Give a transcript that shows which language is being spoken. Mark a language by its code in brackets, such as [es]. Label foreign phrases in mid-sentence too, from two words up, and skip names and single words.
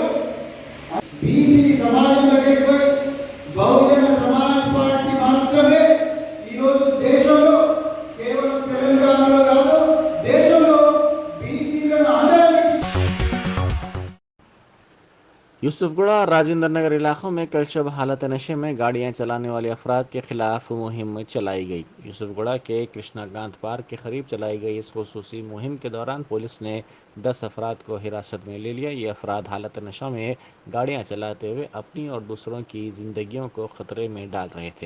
[te] బీసీ సమాజం దగ్గరికి పోయి బహుజన సమాజ్ పార్టీ మాత్రమే ఈరోజు దేశంలో కేవలం తెలంగాణలో కాదు దేశంలో బీసీలను అందరికీ [ur] یوسف گڑھ اور راجندر نگر علاقوں میں کل شب حالت نشے میں گاڑیاں چلانے والے افراد کے خلاف مہم چلائی گئی۔ یوسف گڑھ کے کرشنا کانت پارک کے قریب چلائی گئی اس خصوصی مہم کے دوران پولیس نے 10 افراد کو حراست میں لے لیا۔ یہ افراد حالت نشہ میں گاڑیاں چلاتے ہوئے اپنی اور دوسروں کی زندگیوں کو خطرے میں ڈال رہے تھے۔